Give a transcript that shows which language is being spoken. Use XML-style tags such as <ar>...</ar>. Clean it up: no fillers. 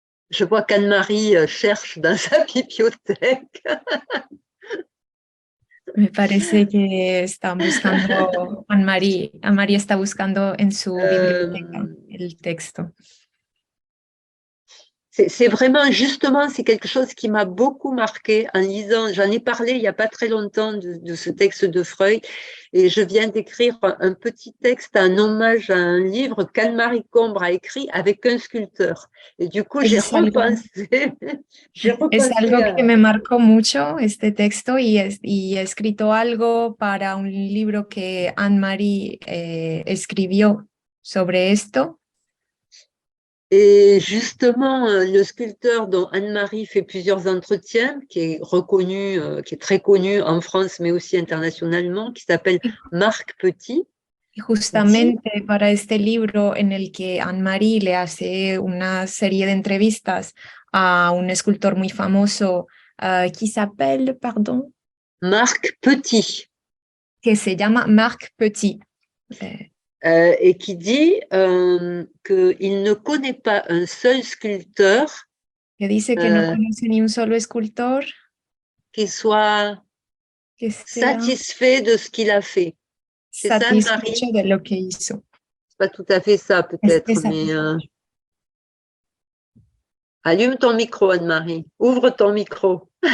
<fr>Je vois qu'Anne-Marie cherche dans sa bibliothèque.</fr> <es>Me parece que están buscando, Anne-Marie está buscando en su biblioteca el texto.</es> <fr>C'est vraiment, justement, c'est quelque chose qui m'a beaucoup marqué en lisant. J'en ai parlé il n'y a pas très longtemps de ce texte de Freud et je viens d'écrire un petit texte en hommage à un livre qu'Anne-Marie Combre a écrit avec un sculpteur. Et du coup, j'ai repensé.</fr> <es>Es algo que me marcó mucho este texto y he escrito algo para un libro que Anne-Marie escribió sobre esto.</es> <fr>Et justement, le sculpteur dont Anne-Marie fait plusieurs entretiens, qui est reconnu, qui est très connu en France, mais aussi internationalement, qui s'appelle Marc Petit.</fr> <es>Y justamente para este libro en el que Anne-Marie le hace una serie de entrevistas a un escultor muy famoso</es> <fr>qui s'appelle, pardon,</fr> <es>Marc Petit. Que se llama Marc Petit.</es> <fr>Et qui dit qu'il ne connaît pas un seul sculpteur</fr> <es>que dice que no conoce ni un solo escultor</es> <fr>qui soit satisfait de ce qu'il a fait. C'est ça, Marie?</fr> <es>De lo que hizo.</es> <fr>C'est pas tout à fait ça, peut-être, mais allume ton micro, Anne-Marie. Ouvre ton micro.</fr>